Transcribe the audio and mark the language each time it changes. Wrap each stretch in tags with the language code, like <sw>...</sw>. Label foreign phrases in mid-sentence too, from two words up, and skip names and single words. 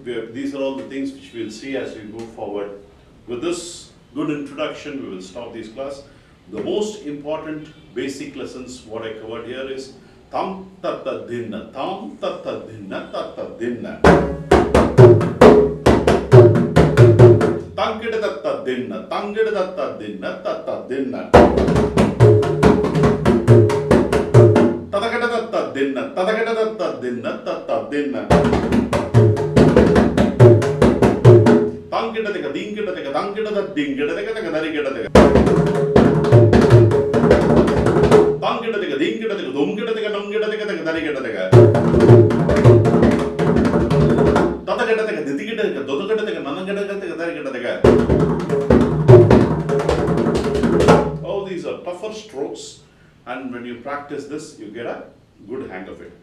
<en>these are all the things which we will see as we move forward. With this good introduction, we will stop this class. The most important basic lessons what I covered here is tam tatta dinna, tam tatta dinna, tatta dinna. Tangida tatta dinna, tangida tatta dinna, tatta dinna. Tadakada tatta dinna, tadakada tatta dinna, tatta dinna. Tangida teka, dingida teka, tangida tatta dingida teka, teka darigida teka. Tangida teka, dingida teka, dumgida teka, namgida teka, teka darigida teka. Tadakada teka, didigida teka, dodagada teka, nanagada teka, darigida teka. All these are tougher strokes, and when you practice this, you get a good hang of it.</en>